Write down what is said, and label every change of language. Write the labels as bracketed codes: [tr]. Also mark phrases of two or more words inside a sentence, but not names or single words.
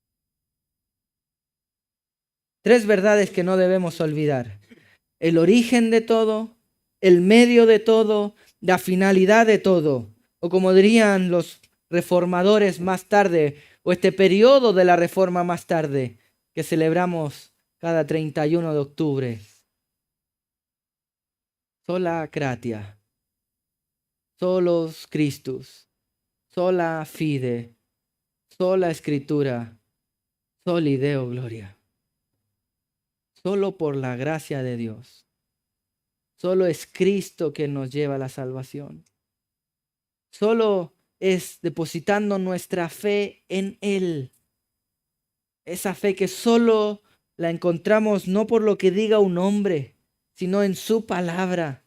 [es] Tres verdades que no debemos olvidar: el origen de todo, el medio de todo, la finalidad de todo, o como dirían los reformadores más tarde, o este periodo de la reforma más tarde, que celebramos cada 31 de octubre. [la] Sola gratia, solus Christus, sola fide, sola escritura, soli Deo gloria. [es] Solo por la gracia de Dios. Solo es Cristo quien nos lleva a la salvación. Solo es depositando nuestra fe en Él. Esa fe que solo la encontramos no por lo que diga un hombre, sino en su palabra.